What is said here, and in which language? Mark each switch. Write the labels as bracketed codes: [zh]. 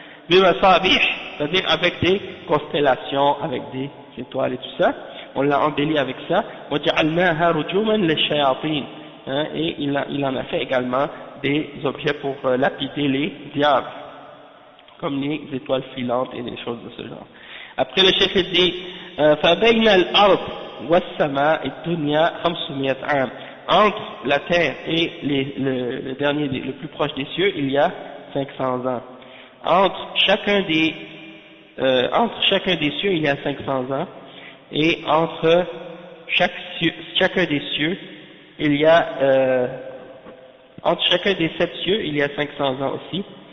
[fr] c'est-à-dire avec des constellations, avec des étoiles et tout ça, on l'a embelli avec ça, hein, et il en a fait également des objets pour lapider les diables, comme les étoiles filantes et des choses de ce genre. Après le chef dit [ar] فبين الأرض والسماء الدنيا 500 عام. [fr] Entre la terre et le dernier, le plus proche des cieux, il y a 500 ans. Entre chacun des cieux, il y a 500 ans. Et entre chacun des cieux, il y a entre chacun des 7 cieux, il y a 500 ans aussi.